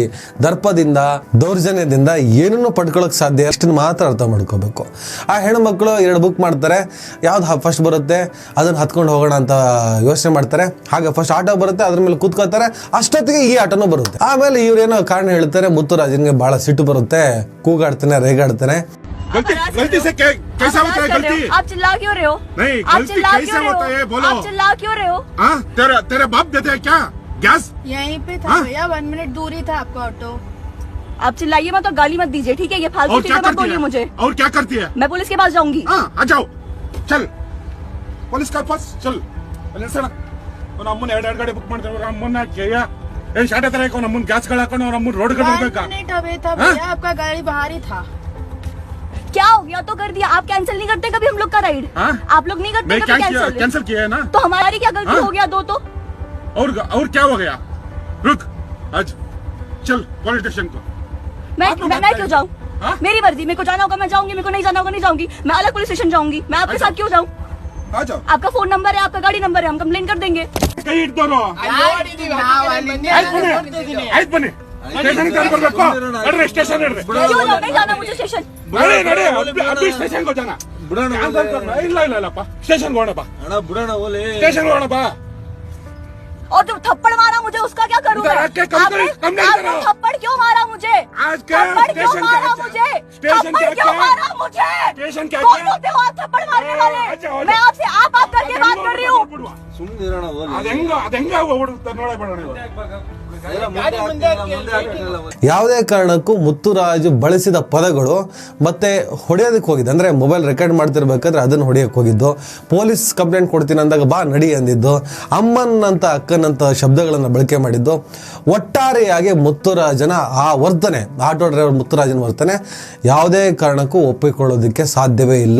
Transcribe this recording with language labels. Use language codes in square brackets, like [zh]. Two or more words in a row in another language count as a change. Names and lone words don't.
[kn] ದರ್ಪದಿಂದ, ದೌರ್ಜನ್ಯದಿಂದ ಏನನ್ನೂ ಪಡ್ಕೊಳ್ಳೋಕೆ ಸಾಧ್ಯ, ಅಷ್ಟನ್ನು ಮಾತ್ರ ಅರ್ಥ ಮಾಡ್ಕೋಬೇಕು. ಆ ಹೆಣ್ಮಕ್ಳು 2 ಬುಕ್ ಮಾಡ್ತಾರೆ, ಯಾವ್ದು ಫಸ್ಟ್ ಬರುತ್ತೆ ಅದನ್ನು ಹತ್ಕೊಂಡು ಹೋಗೋಣ ಅಂತ ಯೋಚನೆ ಮಾಡ್ತಾರೆ. ಹಾಗೆ ಫಸ್ಟ್ ಆಟೋ ಬರುತ್ತೆ, ಅದ್ರ ಮೇಲೆ ಕೂತ್ಕೋತಾರೆ, ಅಷ್ಟೊತ್ತಿಗೆ ಈ ಆಟೋನೂ ಬರುತ್ತೆ. ಆಮೇಲೆ ಇವ್ರೇನೋ ಕಾರಣ ಹೇಳ್ತಾರೆ, ಮುತ್ತುರಾಜನ್ಗೆ ಭಾಳ ಸಿಟ್ಟು ಬರುತ್ತೆ, ಕೂಗಾಡ್ತಾನೆ, ರೇಗಾಡ್ತಾನೆ. [hi] गलती से कैसा होता है गलती? आप चिल्ला क्यों रहे हो? नहीं, आप गलती चिल्ला कैसे क्यों रहे होता हो? है बोलो। आप चिल्ला क्यों रहे हो? हाँ, तेरे बाप देते हैं क्या गैस? यहीं पे था हाँ? भैया, 1 मिनट दूर ही था आपका ऑटो। आप चिल्लाइए मत और गाली मत दीजिए, ठीक है? ये फालतू और क्या चीजें मत करती बोलिए है? मुझे। और क्या करती है? मैं पुलिस के पास जाऊंगी। हाँ, आ जाओ, चल पुलिस का पास चल. [kn] ನಮ್ಮನ್ನ 2 ಗಾಡಿ ಬುಕ್ ಮಾಡ್ತಾರೆ, ನಮ್ಮನ್ನ ಏನ್ ಶಾಟೆ ತರ ನಮ್ಮನ್ನ ಗ್ಯಾಸ್ ಗಳು ಹಾಕೊಂಡು ನಮ್ಮನ್ನ ರೋಡ್ ಕಡೆ 1 ಹೋಗ್ಬೇಕಾ? [hi] मिनट अवे था भैया, आपका गाड़ी बाहर ही था। क्या हो गया तो कर दिया। आप कैंसिल नहीं करते कभी हम लोग का राइड? हाँ? आप लोग नहीं करते मैं कभी क्या किया? कैंसिल? कैंसिल किया है ना? तो हमारी क्या गलती हाँ? हो गया दो तो? और क्या हो गया? रुक, आज चल पुलिस स्टेशन को. मैं क्यों जाऊँ? हाँ? मेरी मर्जी, मेरे को जाना होगा मैं जाऊंगी, मेरे को नहीं जाना होगा नहीं जाऊंगी। मैं अलग पुलिस स्टेशन जाऊंगी। मैं आपके अच्छा। साथ क्यों जाऊँ? आ जाओ. आपका फोन नंबर है, आपका गाड़ी नंबर है, हम कंप्लेन कर देंगे। [kn] ಕೈ ಇಡ್ದೋರು ಆಯ್ತು ಬನ್ನಿ ಸ್ಟೇಷನ್ ಬರ್ಬೇಕು. ನಡ್ರಿ ಸ್ಟೇಷನ್ ನಡ್ರಿ. [hi] क्यों जाओ? नहीं जाना मुझे स्टेशन। ನಡಿ अभी स्टेशन को जाना. [kn] ಇಲ್ಲಪ್ಪ ಸ್ಟೇಷನ್ ಹೋಗೋಣಪ್ಪ, ಸ್ಟೇಷನ್ ಹೋಗೋಣಪ್ಪ. [hi] और जो थप्पड़ मारा मुझे उसका क्या करूँ उधर मैं? आके कंप्लेंट आपने करो। थप्पड़ क्यों मारा मुझे? आज क्या थप्पड़ क्यों स्टेशन मारा क्या? मुझे? स्टेशन थप्पड़ क्या क्यों क्या? मारा मुझे? स्टेशन क्या कौन क्या? होते हो आप थप्पड़ मारने वाले? अच्छा, मैं आपसे आप करके बात कर रही हूँ। [kn] ಅದೆಂಗ ಓಡುತ್ತೆ ನೋಡಬೇಡ ನೀವು. ಯಾವುದೇ ಕಾರಣಕ್ಕೂ ಮುತ್ತುರಾಜು ಬಳಸಿದ ಪದಗಳು ಮತ್ತೆ ಹೊಡೆಯೋದಕ್ಕೆ ಹೋಗಿದ್ದು, ಅಂದರೆ ಮೊಬೈಲ್ ರೆಕಾರ್ಡ್ ಮಾಡ್ತಿರ್ಬೇಕಾದ್ರೆ ಅದನ್ನು ಹೊಡೆಯೋಕ್ಕೆ ಹೋಗಿದ್ದು, ಪೊಲೀಸ್ ಕಂಪ್ಲೇಂಟ್ ಕೊಡ್ತೀನಿ ಅಂದಾಗ ಬಾ ನಡಿ ಅಂದಿದ್ದು, ಅಮ್ಮನಂತ ಅಕ್ಕನಂತ ಶಬ್ದಗಳನ್ನು ಬಳಕೆ ಮಾಡಿದ್ದು, ಒಟ್ಟಾರೆಯಾಗಿ ಮುತ್ತುರಾಜನ ಆ ವರ್ತನೆ, ಆಟೋ ಡ್ರೈವರ್ ಮುತ್ತುರಾಜನ ವರ್ತನೆ ಯಾವುದೇ ಕಾರಣಕ್ಕೂ ಒಪ್ಪಿಕೊಳ್ಳೋದಕ್ಕೆ ಸಾಧ್ಯವೇ ಇಲ್ಲ.